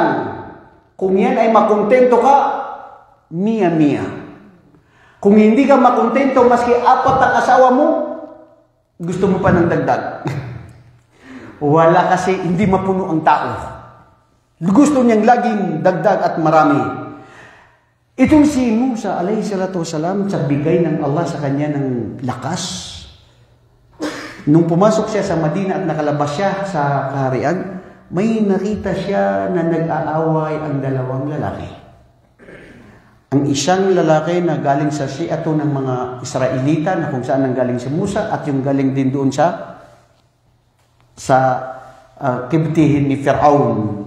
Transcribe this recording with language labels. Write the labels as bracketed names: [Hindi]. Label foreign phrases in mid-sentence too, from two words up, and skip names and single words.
[Filipino] Kung yan ay makontento ka, miya-miya. Kung hindi ka makontento, maski 4 ang asawa mo, gusto mo pa ng dagdag. Wala kasi, hindi mapuno ang tao. Gusto niyang laging dagdag at marami. Itong si Musa, [Arabic] alayhi salatu wasalam, [Filipino] sa bigay ng Allah sa kanya ng lakas. Nung pumasok siya sa Madina at nakalabas siya sa kaharian, may nakita siya na nag-aaway ang 2 lalaki. Ang isang lalaki na galing sa Shi'ato ng mga Israelita na kung saan nanggaling si Musa at yung galing din doon sa kibtihin ni Fir'aun.